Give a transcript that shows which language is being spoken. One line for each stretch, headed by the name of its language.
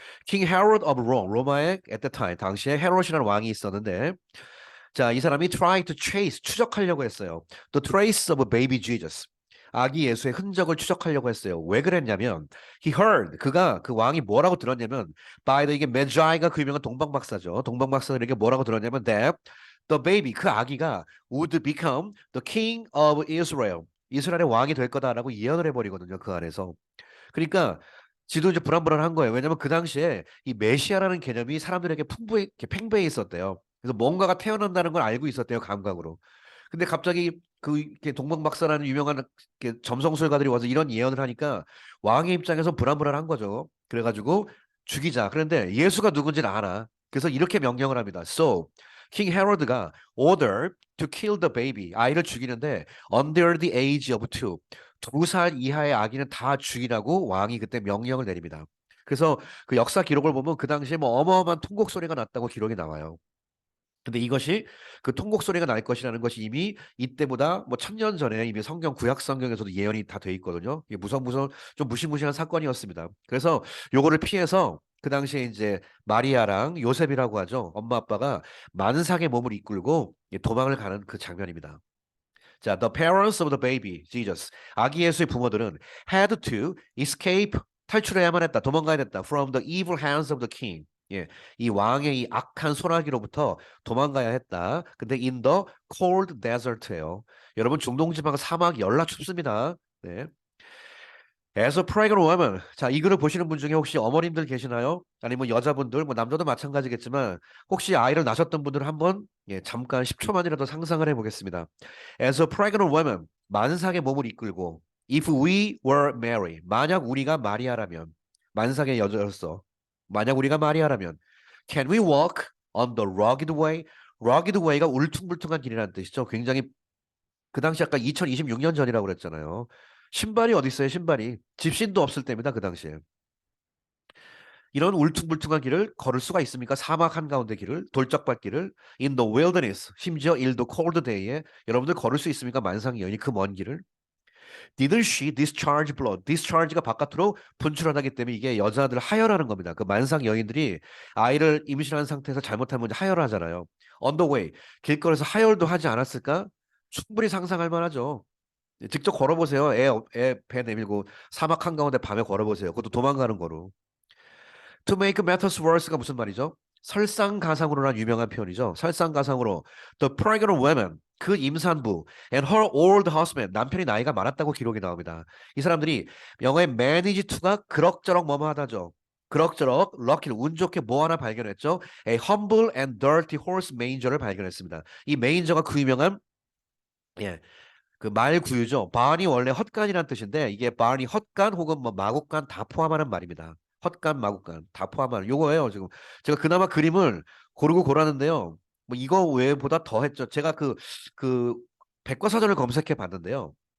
English: King Herod of Rome,
Korean: 로마의
English: at the time
Korean: 당시에 헤롯이라는 왕이 있었는데 자, 이 사람이
English: try to trace
Korean: 추적하려고 했어요.
English: The trace of baby Jesus.
Korean: 아기 예수의 흔적을 추적하려고 했어요. 왜 그랬냐면
English: he heard
Korean: 그가 그 왕이 뭐라고 들었냐면
English: by the
Korean: 이게 메자이가 그 유명한 동방박사죠. 동방박사들에게 뭐라고 들었냐면
English: that the baby
Korean: 그 아기가
English: would become the king of Israel.
Korean: 이스라엘의 왕이 될 거다라고 예언을 해버리거든요. 그 안에서. 그러니까 지도 이제 불안불안한 거예요. 왜냐면 그 당시에 이 메시아라는 개념이 사람들에게 이렇게 팽배해 있었대요. 그래서 뭔가가 태어난다는 걸 알고 있었대요, 감각으로. 근데 갑자기 그 이렇게 동방박사라는 유명한 이렇게 점성술가들이 와서 이런 예언을 하니까 왕의 입장에서 불안불안한 거죠. 그래가지고 죽이자. 그런데 예수가 누군지는 알아. 그래서 이렇게 명령을 합니다.
English: So king
Korean: 헤로드가
English: order to kill the baby
Korean: 아이를 죽이는데
English: under the age of 2
Korean: 2살 이하의 아기는 다 죽이라고 왕이 그때 명령을 내립니다. 그래서 그 역사 기록을 보면 그 당시에 뭐 어마어마한 통곡 소리가 났다고 기록이 나와요. 근데 이것이 그 통곡 소리가 날 것이라는 것이 이미 이때보다 뭐 1000년 전에 이미 성경 구약 성경에서도 예언이 다 돼 있거든요. 이게 무성무성 좀 무시무시한 사건이었습니다. 그래서 요거를 피해서 그 당시에 이제 마리아랑 요셉이라고 하죠. 엄마 아빠가 만삭의 몸을 이끌고 도망을 가는 그 장면입니다.
English: 자, the parents of the baby, Jesus.
Korean: 아기 예수의 부모들은
English: had to escape,
Korean: 탈출해야만 했다, 도망가야 됐다,
English: from the evil hands of the king.
Korean: 예, 이 왕의 이 악한 손아귀로부터 도망가야 했다. 근데
English: in the cold desert예요.
Korean: 여러분 중동 지방 사막이 열나 춥습니다.
English: 네. As a pregnant woman.
Korean: 자, 이 글을 보시는 분 중에 혹시 어머님들 계시나요? 아니면 여자분들, 뭐 남자도 마찬가지겠지만 혹시 아이를 낳으셨던 분들 한번 잠깐 10초만이라도 상상을 해보겠습니다.
English: As a pregnant woman,
Korean: 만삭의 몸을 이끌고
English: if we were Mary,
Korean: 만약 우리가 마리아라면 만삭의 여자였어. 만약 우리가 마리아라면
English: can we walk on the rugged way?
Korean: rugged way가 울퉁불퉁한 길이라는 뜻이죠. 굉장히 그 당시 아까 2026년 전이라고 그랬잖아요. 신발이 어디 있어요, 신발이. 집신도 없을 때입니다, 그 당시에. 이런 울퉁불퉁한 길을 걸을 수가 있습니까? 사막 한가운데 길을, 돌짝밭길을,
English: in the wilderness,
Korean: 심지어
English: in the cold day
Korean: 에 여러분들 걸을 수 있습니까? 만상의 여인이 그 먼 길을.
English: Didn't she discharge blood?
Korean: discharge가 바깥으로 분출하기 때문에 이게 여자들 하혈하는 겁니다. 그 만상 여인들이 아이를 임신한 상태에서 잘못하면 이제 하혈을 하잖아요.
English: On the way,
Korean: 길거리에서 하혈도 하지 않았을까? 충분히 상상할 만하죠. 직접 걸어보세요. 애 배 내밀고 사막 한가운데 밤에 걸어보세요. 그것도 도망가는 거로.
English: To make matters worse가
Korean: 무슨 말이죠? 설상가상으로란 유명한 표현이죠. 설상가상으로
English: the pregnant woman
Korean: 그 임산부
English: and her old husband
Korean: 남편이 나이가 많았다고 기록이 나옵니다. 이 사람들이 영어의 manage to가 그럭저럭 뭐뭐하다죠. 그럭저럭 럭키를 운 좋게 뭐 하나 발견했죠.
English: A humble and dirty horse manger를
Korean: 발견했습니다. 이 메인저가 그 유명한 예, 그 말구유죠. barn이 원래 헛간이란 뜻인데 이게 barn이 헛간 혹은 뭐 마곡간 다 포함하는 말입니다. 헛간, 마곡간 다 포함하는 요거예요. 지금 제가 그나마 그림을 고르고 골랐는데요. 뭐 이거 외보다 더 했죠. 제가 그 백과사전을 검색해 봤는데요.